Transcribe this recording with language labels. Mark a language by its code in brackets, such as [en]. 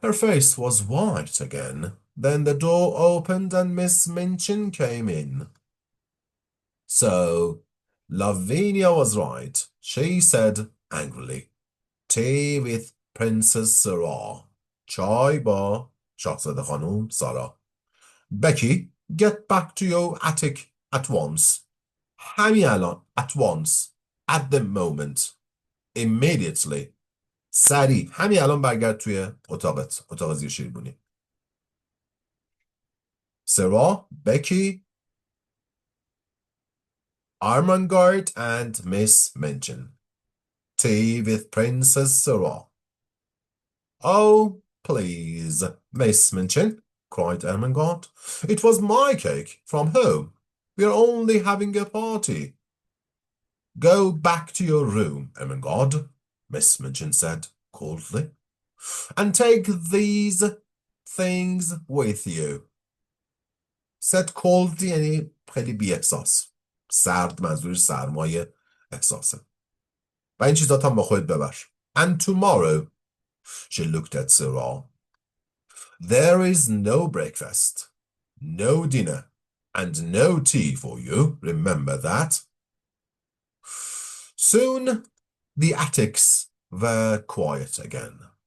[en] Her face was white again. Then the door opened and Miss Minchin came in. So, Lavinia was right, she said angrily. Tea with Princess Sarah. [fa] چای با شاهزاده خانم سارا. [en] Becky, get back to your attic at once. [fa] همین الان. [en] At once. At the moment. Immediately. [fa] سریع. همین الان برگرد توی اتاقت. اتاق زیر شیربونی. [en] Sarah, Becky, Ermengarde, and Miss Minchin. Tea with Princess Sarah. Oh, please, Miss Minchin, cried Ermengarde. It was my cake from home. We are only having a party. Go back to your room, Ermengarde, Miss Minchin said coldly, and take these things with you. Said coldly [fa] یعنی خیلی بی احساس. سرد منظورش سرمایه احساسه. و این چیزات هم با خودت ببر. [en] And tomorrow, she looked at Sarah. There is no breakfast, no dinner, and no tea for you. Remember that. Soon, the attics were quiet again.